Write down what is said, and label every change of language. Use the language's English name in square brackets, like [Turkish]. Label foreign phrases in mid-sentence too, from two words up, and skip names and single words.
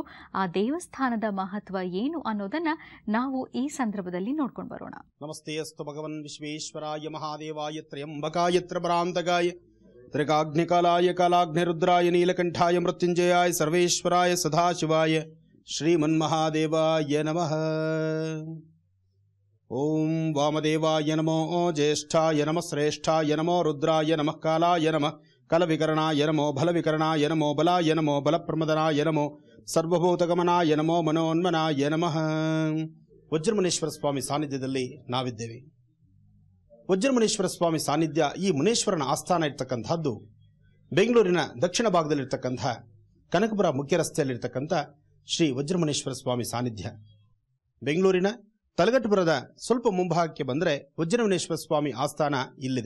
[Kannada] ಆ ದೇವಸ್ಥಾನದ ಮಹತ್ವ ಏನು ಅನ್ನೋದನ್ನ ನಾವು ಈ ಸಂದರ್ಭದಲ್ಲಿ ನೋಡ್ಕೊಂಡು ಬರೋಣ. [Sanskrit] ನಮಸ್ತೆ ಅಸ್ತು ಭಗವನ್ ವಿಶ್ವೇಶ್ವರಾಯ ಮಹಾದೇವಾಯ ತ್ರಯಂಬಕಾಯ ತ್ರಭರಾಂತಕಾಯ ತ್ರಿಕಾಗ್ನಿಕಾಲಾಯ ಕಾಲಾಗ್ನಿರುದ್ರಾಯ ನೀಲಕಂಠಾಯ ಮೃತ್ಯುಂಜಯಾಯ ಸರ್ವೇಶ್ವರಾಯ ಸದಾಶಿವಾಯ ಶ್ರೀಮನ್ಮಹಾದೇವಾಯ ನಮಃ. ಓಂ ವಾಮದೇವಾಯ ನಮೋ ಜ್ಯೇಷ್ಠಾಯ ನಮಃ ಶ್ರೇಷ್ಠಾಯ ನಮೋ ರುದ್ರಾಯ ನಮಃ ಕಾಲಾಯ ನಮಃ ಕಲವಿಕರಣಾಯ ನಮೋ ಬಲವಿಕರಣಾಯ ನಮೋ ಬಲಾಯ ನಮೋ ಬಲಪ್ರಮದನಾಯ ನಮೋ ಸರ್ವಭೂತಗಮನಾಯ ನಮೋ ಮನೋನ್ಮನಾಯ ನಮಃ. [Kannada] ವಜ್ರಮುನೇಶ್ವರ ಸ್ವಾಮಿ ಸಾನ್ನಿಧ್ಯದಲ್ಲಿ ನಾವಿದ್ದೇವೆ. ವಜ್ರಮುನೇಶ್ವರ ಸ್ವಾಮಿ ಸಾನ್ನಿಧ್ಯ, ಈ ಮುನೇಶ್ವರನ ಆಸ್ಥಾನ ಇರ್ತಕ್ಕಂಥದ್ದು ಬೆಂಗಳೂರಿನ ದಕ್ಷಿಣ ಭಾಗದಲ್ಲಿರ್ತಕ್ಕಂಥ ಕನಕಪುರ ಮುಖ್ಯ ರಸ್ತೆಯಲ್ಲಿರ್ತಕ್ಕಂಥ ಶ್ರೀ ವಜ್ರಮುನೇಶ್ವರ ಸ್ವಾಮಿ ಸಾನ್ನಿಧ್ಯ. ಬೆಂಗಳೂರಿನ ತಲಗಟ್ಟುಪುರದ ಸ್ವಲ್ಪ ಮುಂಭಾಗಕ್ಕೆ ಬಂದರೆ ವಜ್ರಮುನೇಶ್ವರ ಸ್ವಾಮಿ ಆಸ್ಥಾನ ಇಲ್ಲಿದೆ.